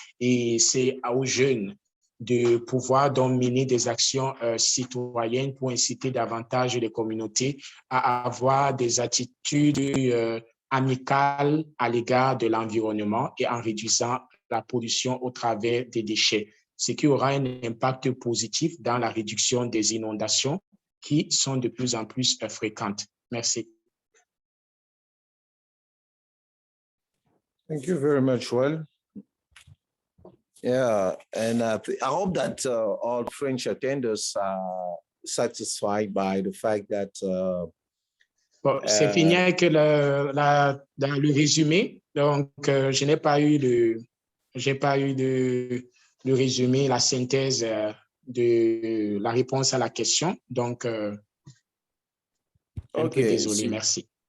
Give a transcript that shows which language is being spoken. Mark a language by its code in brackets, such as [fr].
[fr] Et c'est aux jeunes de pouvoir donc mener des actions citoyennes pour inciter davantage les communautés à avoir des attitudes amicales à l'égard de l'environnement et en réduisant la pollution au travers des déchets, ce qui aura un impact positif dans la réduction des inondations qui sont de plus en plus fréquentes. Merci. [en] Thank you very much, Joel. Yeah, and I hope that all French attenders are satisfied by the fact that [fr] Bon, c'est fini avec dans le résumé. Donc, je n'ai pas eu le résumé, la synthèse de la réponse à la question. Donc, un peu désolé, merci.